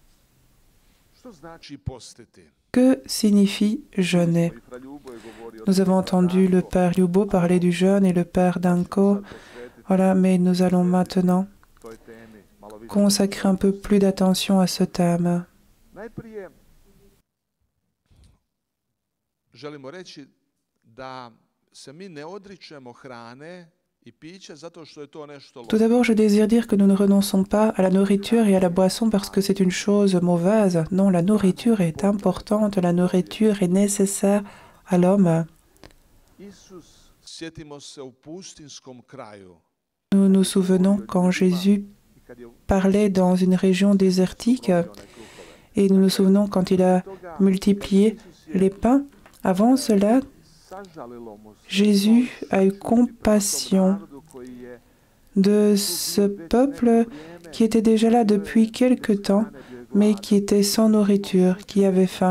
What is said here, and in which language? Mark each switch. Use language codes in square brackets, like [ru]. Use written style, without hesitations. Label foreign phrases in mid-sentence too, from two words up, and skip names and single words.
[fr] Que signifie jeûner? Nous avons entendu le Père Ljubo parler du jeûne et le Père Danko. Voilà, mais nous allons maintenant consacrer un peu plus d'attention à ce thème. [hr] želimo reći da se mi ne odričemo hrane i pića zato što je to nešto loše. [fr] Tout d'abord, je désire dire que nous ne renonçons pas à la nourriture et à la boisson parce que c'est une chose mauvaise. Non, la nourriture est importante, la nourriture est nécessaire à l'homme. [hr] Sjetimo se u pustinskom kraju. [fr] Nous nous souvenons quand Jésus parlait dans une région désertique et nous nous souvenons quand il a multiplié les pains. Avant cela, Jésus a eu compassion de ce peuple qui était déjà là depuis quelque temps, mais qui était sans nourriture, qui avait faim.